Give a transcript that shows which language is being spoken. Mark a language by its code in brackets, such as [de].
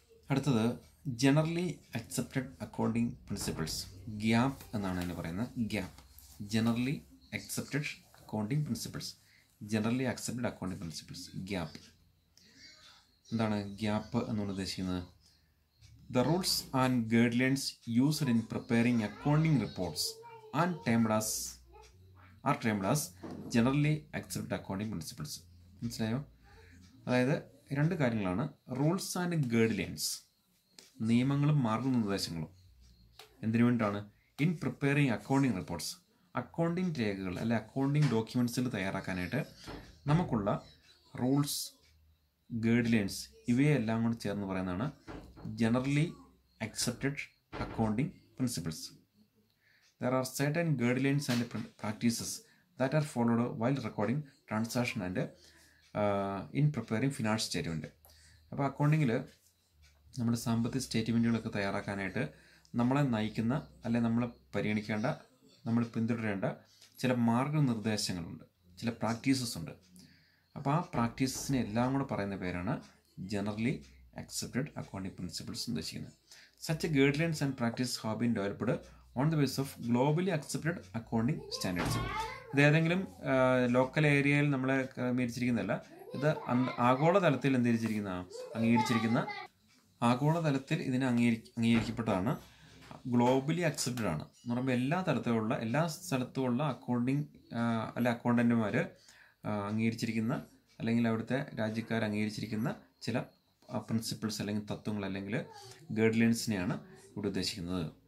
[ml] അടുത്തത് [en] Generally accepted accounting principles. GAAP [ml] എന്നാണ് അതിന് പറയുന്നത്. [en] GAAP, generally accepted accounting principles. Generally accepted accounting principles, GAAP. [ml] എന്താണ് ഗ്യാപ്പ് എന്നുകൊണ്ട് ഉദ്ദേശിക്കുന്നത്? [en] The rules and guidelines used in preparing accounting reports are termed as generally accepted accounting principles. [ml] മനസ്സിലായോ? അതായത് രണ്ട് കാര്യങ്ങളാണ്. [en] rules and guidelines, [ml] നിയമങ്ങളും മാർഗനിർദ്ദേശങ്ങളും. എന്തിനു വേണ്ടിയിട്ടാണ്? [en] in preparing accounting reports, [ml] accounting രേഖകൾ അല്ലെ അക്കൗണ്ടിങ് ഡോക്യുമെൻറ്റ്സിൽ തയ്യാറാക്കാനായിട്ട് നമുക്കുള്ള റൂൾസ്, ഗൈഡ്ലൈൻസ്, ഇവയെല്ലാം കൂടി ചേർന്ന് പറയുന്നതാണ് generally accepted accounting principles. [en] There are certain guidelines and practices that are followed while recording transaction and in preparing finance statement. [ml] അപ്പോൾ അക്കൗണ്ടിങ്ങിൽ നമ്മുടെ സാമ്പത്തിക സ്റ്റേറ്റ്മെൻറ്റുകളൊക്കെ തയ്യാറാക്കാനായിട്ട് നമ്മളെ നയിക്കുന്ന അല്ലെ നമ്മൾ പരിഗണിക്കേണ്ട, നമ്മൾ പിന്തുടരേണ്ട ചില മാർഗനിർദ്ദേശങ്ങളുണ്ട്, ചില പ്രാക്ടീസസ് ഉണ്ട്. അപ്പോൾ ആ പ്രാക്ടീസസിനെ എല്ലാം കൂടെ പറയുന്ന പേരാണ് ജനറലി accepted accounting principles ഉദ്ദേശിക്കുന്നത്. [en] Such guidelines and practices have been developed on the basis of globally accepted accounting standards. [ml] ഇത് ഏതെങ്കിലും ലോക്കൽ ഏരിയയിൽ നമ്മൾ ക്രമീകരിച്ചിരിക്കുന്നതല്ല. ഇത് ആഗോളതലത്തിൽ അംഗീകരിച്ചിരിക്കുന്ന ആഗോളതലത്തിൽ ഇതിനെ അംഗീകരിക്കപ്പെട്ടതാണ്. ഗ്ലോബലി അക്സെപ്റ്റഡ് ആണ് എന്ന് പറയുമ്പോൾ എല്ലാ സ്ഥലത്തുമുള്ള അക്കൗണ്ടിങ് അല്ലെ അക്കൗണ്ടന്റുമാർ അംഗീകരിച്ചിരിക്കുന്ന അല്ലെങ്കിൽ അവിടുത്തെ രാജ്യക്കാർ അംഗീകരിച്ചിരിക്കുന്ന ചില പ്രിൻസിപ്പിൾസ് അല്ലെങ്കിൽ തത്വങ്ങൾ അല്ലെങ്കിൽ ഗൈഡ്ലൈൻസിനെയാണ് ഇവിടെ ഉദ്ദേശിക്കുന്നത്.